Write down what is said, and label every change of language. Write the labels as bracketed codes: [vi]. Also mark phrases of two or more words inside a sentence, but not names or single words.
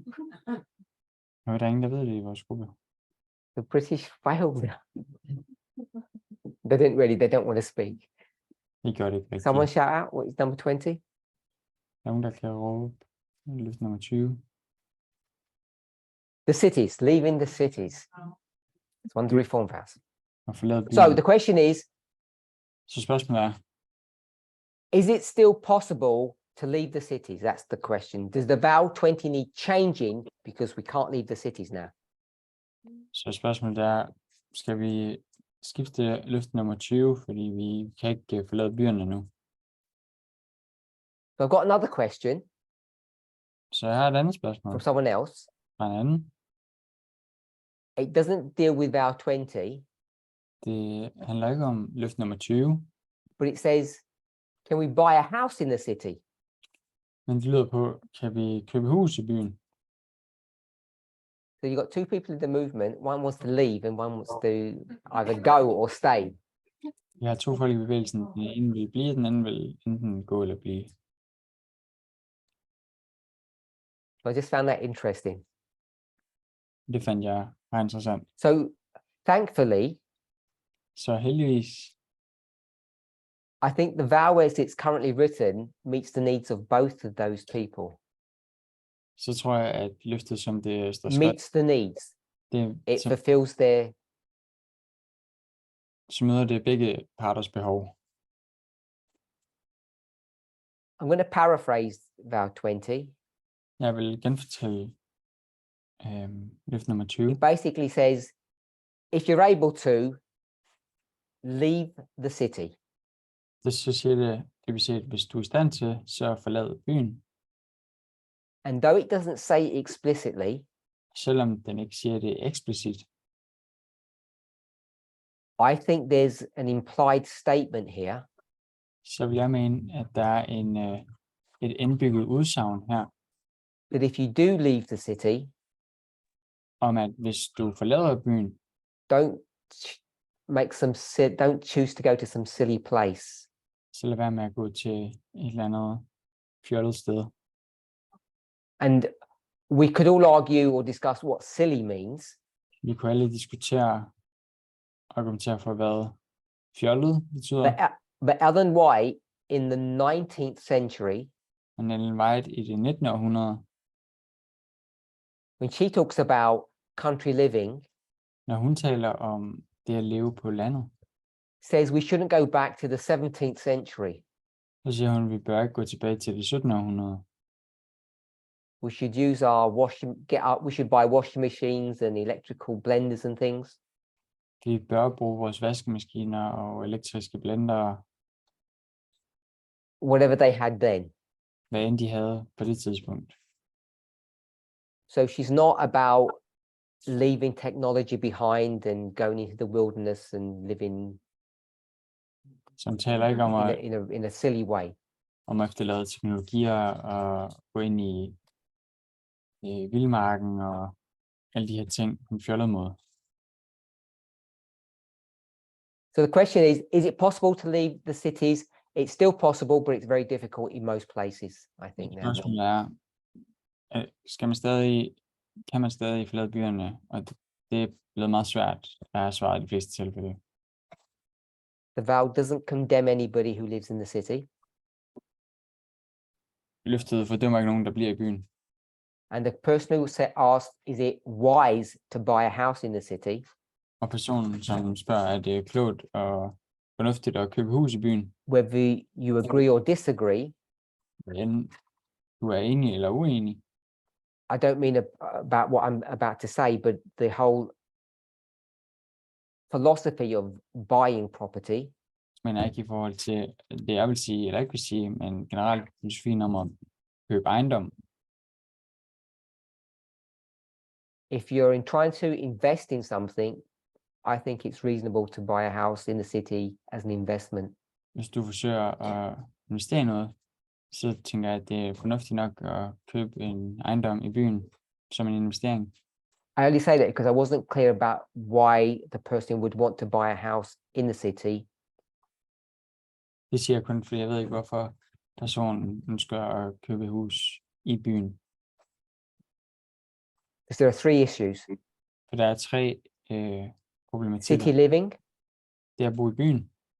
[da] Og der er ingen, der ved det i vores gruppe. [en] The British failed. They don't want to speak. [da] I gør det ikke rigtigt. [en] Someone shout out, what is number 20? [da] Der er nogen, der kan råbe løfte nummer 20. [en] The cities, leaving the cities. It's one of the reform vows. [da] Og forlade byen. [en] So the question is, [da] Så spørgsmålet er, [en] is it still possible to leave the cities? That's the question. Does the vowel 20 need changing because we can't leave the cities now? [da] så spørgsmålet er, skal vi skifte løfte nummer 20, fordi vi kan ikke forlade byerne nu. [en] So I've got another question [da] Så jeg har et andet spørgsmål [en] from someone else. [da] fra en anden. [en] It doesn't deal with vowel 20, [da] Det handler ikke om løfte nummer 20, [en] but it says, can we buy a house in the city? [da] men det lyder på, kan vi købe hus i byen? [en] So you've got two people in the movement. One wants to leave and one wants to either go or stay. [da] Vi har to folk i bevægelsen. Den ene vil blive, den anden vil enten gå eller blive. [en] So I just found that interesting. [da] Det fandt jeg meget interessant. [en] So thankfully, [da] Så heldigvis, [en] I think the vowel as it's currently written meets the needs of both of those people. [da] så tror jeg, at løftet, som det står skrevet, [en] Meets the needs. It [da] så, [en] fulfills their. [da] så møder det begge parters behov. [en] I'm going to paraphrase vowel 20. [da] Jeg vil genfortælle løfte nummer 20. [en] It basically says, if you're able to, leave the city. [da] Så siger det vil sige, at hvis du er i stand til, så forlad byen. [en] And though it doesn't say explicitly, [da] Selvom den ikke siger det eksplicit, [en] I think there's an implied statement here [da] så vil jeg mene, at der er et indbygget udsagn her, [en] that if you do leave the city, [da] om at hvis du forlader byen, [en] don't choose to go to some silly place. [da] så lad være med at gå til et eller andet fjollet sted. [en] And we could all argue or discuss what silly means, [da] Vi kunne alle argumentere for, hvad fjollet betyder. [en] but Ellen White in the 19th century, [da] Men Ellen White i det 19. århundrede, [en] when she talks about country living, [da] når hun taler om det at leve på landet, [en] says we shouldn't go back to the 17th century. [da] så siger hun, at vi bør ikke gå tilbage til det 17. århundrede. [en] We should use we should buy washing machines and electrical blenders and things. [da] Vi bør bruge vores vaskemaskiner og elektriske blendere, [en] Whatever they had then. [da] hvad end de havde på det tidspunkt. [en] So she's not about leaving technology behind and going into the wilderness and living [da] Så hun taler ikke om at, [en] in a silly way. [da] om at efterlade teknologier og gå ind i vildmarken og alle de her ting på en fjollet måde. [en] So the question is it possible to leave the cities? It's still possible, but it's very difficult in most places, I think now. [da] Spørgsmålet er, kan man stadig forlade byerne, og det er blevet meget svært, der er svaret i de fleste tilfælde. [en] The vow doesn't condemn anybody who lives in the city. [da] Løftet fordømmer ikke nogen, der bliver i byen. [en] And the person who asked, is it wise to buy a house in the city? [da] Og personen, som spørger, er det klogt og fornuftigt at købe hus i byen? [en] Whether you agree or disagree, [da] Men du er enig eller uenig. [en] I don't mean about what I'm about to say, but the whole philosophy of buying property [da] Men ikke i forhold til det, jeg vil sige eller ikke vil sige, men generelt filosofien om at købe ejendom. [en] if you're trying to invest in something, I think it's reasonable to buy a house in the city as an investment. [da] Hvis du forsøger at investere i noget, så tænker jeg, at det er fornuftigt nok at købe en ejendom i byen som en investering. [en] I only say that because I wasn't clear about why the person would want to buy a house in the city. [da] Det siger jeg kun, fordi jeg ved ikke, hvorfor personen ønsker at købe et hus i byen. [en] Because there are three issues: [da] For der er tre problematikker. [en] city living, [da] Det er at bo i byen,